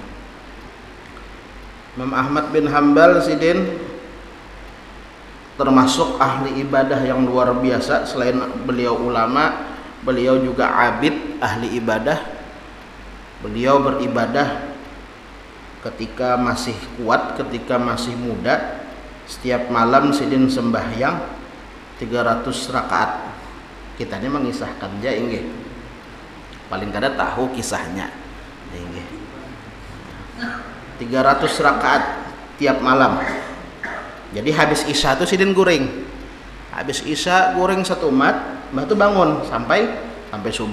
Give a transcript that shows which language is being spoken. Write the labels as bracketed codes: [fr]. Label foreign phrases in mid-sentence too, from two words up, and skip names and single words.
[bjn] Imam Ahmad bin Hanbal sidin termasuk ahli ibadah yang luar biasa. Selain beliau ulama, beliau juga abid, ahli ibadah. Beliau beribadah ketika masih kuat, ketika masih muda. Setiap malam sidin sembahyang 300 rakaat. Kita ini mengisahkan aja inggih. Paling kada tahu kisahnya. 300 rakaat tiap malam. Jadi habis isya itu sidin guring. Habis isya guring satu umat, mbah tu bangun sampai subuh.